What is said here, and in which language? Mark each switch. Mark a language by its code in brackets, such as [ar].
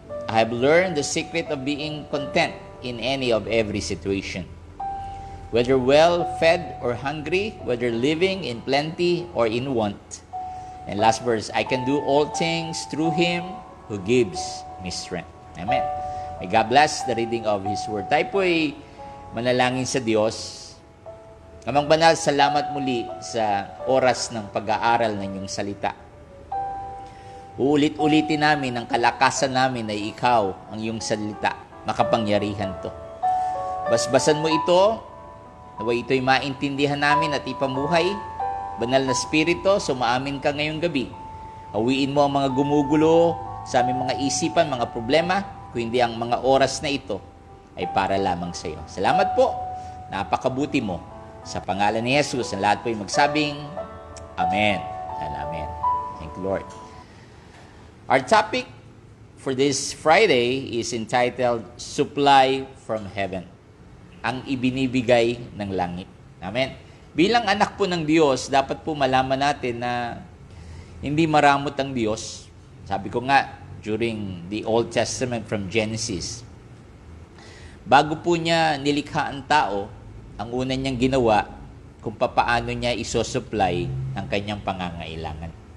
[en] I have learned the secret of being content in any of every situation. Whether well-fed or hungry, whether living in plenty or in want. And last verse, I can do all things through Him who gives me strength. Amen. May God bless the reading of His Word. [tl] Tayo po ay manalangin sa Diyos. Amang Banal, salamat muli sa oras ng pag-aaral ng iyong salita. Uulit-ulitin namin ang kalakasan namin na ikaw ang iyong salita. Makapangyarihan to. Basbasan mo ito, naway ito'y maintindihan namin at ipamuhay. Banal na Espiritu, sumaamin ka ngayong gabi. Hawiin mo ang mga gumugulo sa aming mga isipan, mga problema, kung hindi ang mga oras na ito ay para lamang sa iyo. Salamat po. Napakabuti mo. Sa pangalan ni Jesus, ang lahat po ay magsabing, [en] Amen and Amen. Thank you, Lord. Our topic for this Friday is entitled, Supply from Heaven. [tl] Ang ibinibigay ng langit. Amen. Bilang anak po ng Diyos, dapat po malaman natin na hindi maramot ang Diyos. Sabi ko nga, [en] during the Old Testament from Genesis, [tl] bago po niya nilikha ang tao, ang una niyang ginawa kung papaano niya isosupply ang kanyang pangangailangan.